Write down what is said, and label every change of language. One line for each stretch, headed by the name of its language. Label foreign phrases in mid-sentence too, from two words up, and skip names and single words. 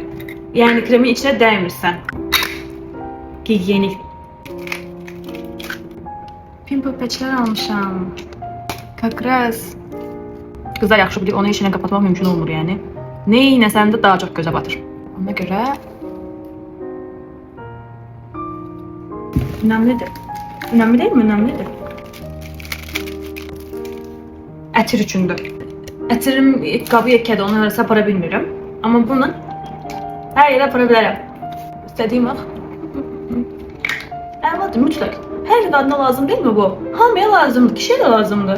Azerbaijani: Yəni kremin içinə dəymirsən. Gigiyenik. Pimple patchlər almışam. Kakras. Qızlar yaxşı bilir, onu heç ilə qapatmaq mümkün olmur yəni. Nə iynəsən də daha çox gözə batır. Ona görə önemlidir.
Turkish: Önemli değil mi? Önemlidir.
Azerbaijani: Ətir üçündür. Ətirim qabı yekədir, onu hərəsə apara bilmirəm. Amma bunu hər yerə apara bilərəm. İstədiyim vaxt. Əvvəldir, mütləq. Hər qadına lazım
Turkish: değil mi
Azerbaijani: bu? Hamıya lazımdır, kişiyə də lazımdır.